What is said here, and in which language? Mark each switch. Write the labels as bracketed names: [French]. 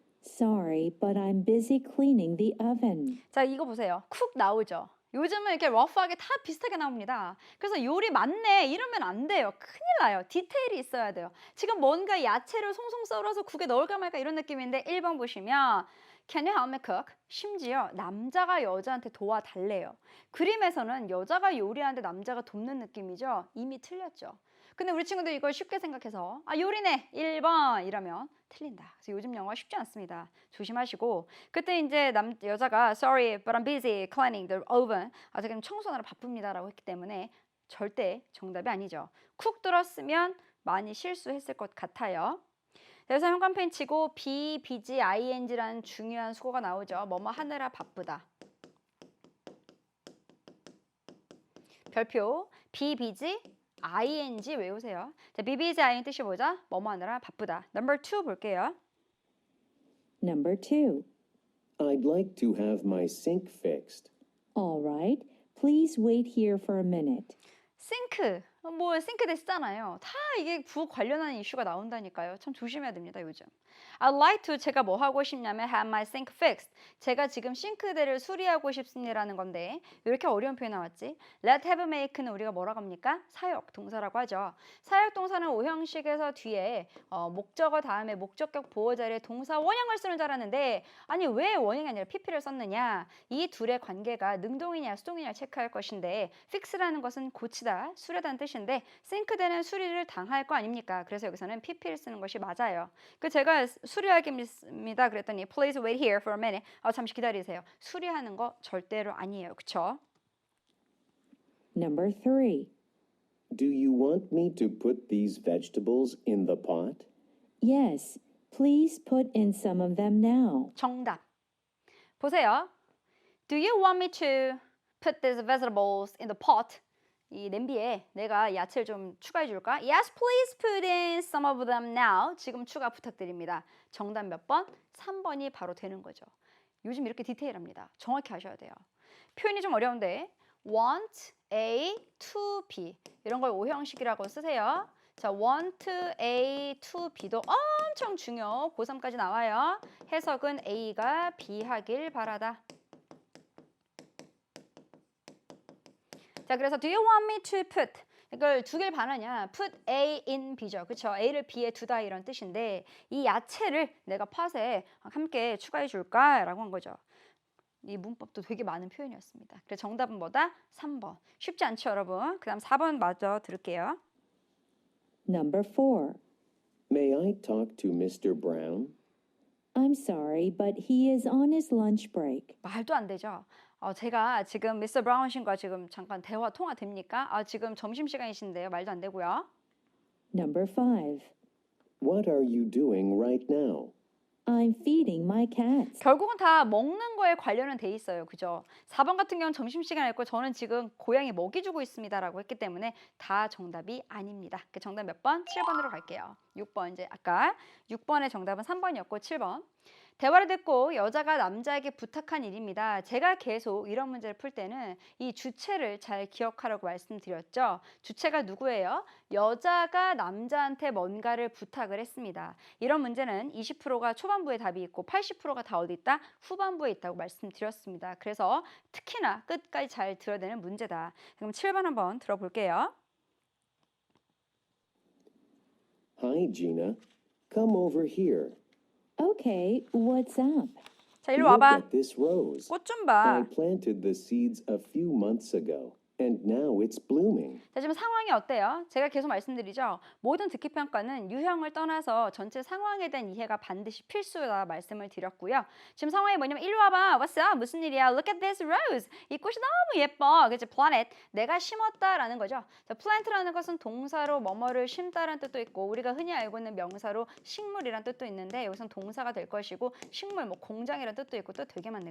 [English] Sorry, but I'm busy cleaning the oven. [Korean] 자, 이거 보세요. 쿡 나오죠. 요즘은 이렇게 러프하게 다 비슷하게 나옵니다. 그래서 요리 맞네 이러면 안 돼요. 큰일 나요. 디테일이 있어야 돼요. 지금 뭔가 야채를 송송 썰어서 국에 넣을까 말까 이런 느낌인데 1번 보시면 [English] Can you help me cook? [Korean] 심지어 남자가 여자한테 도와달래요. 그림에서는 여자가 요리하는데 남자가 돕는 느낌이죠. 이미 틀렸죠. 근데 우리 친구들 이걸 쉽게 생각해서 요리네 1번 이러면 틀린다. 그래서 요즘 영어 쉽지 않습니다. 조심하시고 그때 이제 여자가 [English] Sorry, but I'm busy cleaning the oven. [Korean] 지금 청소하느라 바쁩니다라고 했기 때문에 절대 정답이 아니죠. 쿡 들었으면 많이 실수했을 것 같아요. 그래서 형광펜 치고 be, busy, ing라는 중요한 수거가 나오죠. 뭐뭐 하느라 바쁘다. 별표 be, busy, ing 외우세요. 자, be busy, ing 뜻이 뭐죠? 뭐뭐 하느라 바쁘다. [English] Number 2 [Korean] 볼게요. [English] Number 2. I'd like to have my sink fixed. All right, please wait here for a minute. [Korean] 싱크, 싱크대 쓰잖아요. 다 이게 부엌 관련한 이슈가 나온다니까요. 참 조심해야 됩니다, 요즘. [English] I'd like to, [Korean] 제가 뭐 하고 싶냐면 [English] have my sink fixed. [Korean] 제가 지금 싱크대를 수리하고 싶습니다라는 건데 이렇게 어려운 표현 나왔지? Let have make는 우리가 뭐라고 합니까? 사역 동사라고 하죠. 사역 동사는 오형식에서 뒤에 목적어 다음에 목적격 보호 자리에 동사 원형을 쓰는 줄 알았는데 아니 왜 원형이 아니라 pp를 썼느냐? 이 둘의 관계가 능동이냐 수동이냐 체크할 것인데 fix라는 것은 고치다, 수리하다는 뜻인데 싱크대는 수리를 당할 거 아닙니까? 그래서 여기서는 pp를 쓰는 것이 맞아요. 제가 수리하겠습니다 그랬더니 [English] please wait here for a minute. [Korean] 잠시 기다리세요. 수리하는 거 절대로 아니에요. 그쵸? [English] Number 3. Do you want me to put these vegetables in the pot? Yes, please put in some of them now. [Korean] 정답. 보세요. [English] Do you want me to put these vegetables in the pot? [Korean] 이 냄비에 내가 야채를 좀 추가해 줄까? [English] Yes, please put in some of them now. [Korean] 지금 추가 부탁드립니다. 정답 몇 번? 3번이 바로 되는 거죠. 요즘 이렇게 디테일합니다. 정확히 하셔야 돼요. 표현이 좀 어려운데 want A to B 이런 걸 오형식이라고 쓰세요. 자, want A to B도 엄청 중요. 고3까지 나와요. 해석은 A가 B 하길 바라다. 자, 그래서 [English] do you want me to put [Korean] 이걸 두 개를 반하냐? put A in B죠. 그렇죠? A를 B에 두다 이런 뜻인데 이 야채를 내가 팟에 함께 추가해 줄까라고 한 거죠. 이 문법도 되게 많은 표현이었습니다. 그래서 정답은 뭐다? 3번. 쉽지 않죠, 여러분? 그다음 4번 마저 들을게요. [English] Number 4. May I talk to Mr. Brown? I'm sorry, but he is on his lunch break. [Korean] 말도 안 되죠. 제가 지금 미스터 브라운신과 지금 잠깐 대화 통화 됩니까? 지금 점심시간이신데요. 말도 안 되고요. [English] Number 5. What are you doing right now? I'm feeding my cats. [Korean] 결국은 다 먹는 거에 관련은 돼 있어요. 그죠? 4번 같은 경우는 점심시간이었고 저는 지금 고양이 먹이 주고 있습니다라고 했기 때문에 다 정답이 아닙니다. 그 정답 몇 번? 7번으로 갈게요. 6번 이제 아까 6번의 정답은 3번이었고 7번. 대화를 듣고 여자가 남자에게 부탁한 일입니다. 제가 계속 이런 문제를 풀 때는 이 주체를 잘 기억하라고 말씀드렸죠. 주체가 누구예요? 여자가 남자한테 뭔가를 부탁을 했습니다. 이런 문제는 20%가 초반부에 답이 있고 80%가 다 어디 있다? 후반부에 있다고 말씀드렸습니다. 그래서 특히나 끝까지 잘 들어야 되는 문제다. 그럼 7번 한번 들어볼게요. [English] Hi, Gina. Come over here. Okay, what's up? [Korean] 자, 일로 [English] Look [Korean] 와봐. [English] at this rose. [Korean] 꽃 좀 봐. [English] I planted the seeds a few months ago, and now it's blooming. [Korean] 자, 지금 상황이 어때요? 제가 계속 말씀드리죠. 모든 듣기평가는 유형을 떠나서 전체 상황에 대한 이해가 반드시 필수다 말씀을 드렸고요. 지금 상황이 뭐냐면 일로 와봐. [English] What's up? [Korean] 무슨 일이야? [English] Look at this rose. [Korean] 이 꽃이 너무 예뻐. 그치? Plant. 내가 심었다라는 거죠. 자, plant라는 것은 동사로 뭐뭐를 심다라는 뜻도 있고 우리가 흔히 알고 있는 명사로 식물이라는 뜻도 있는데 여기서는 동사가 될 것이고 식물, 뭐 공장이라는 뜻도 있고 뜻 되게 많네.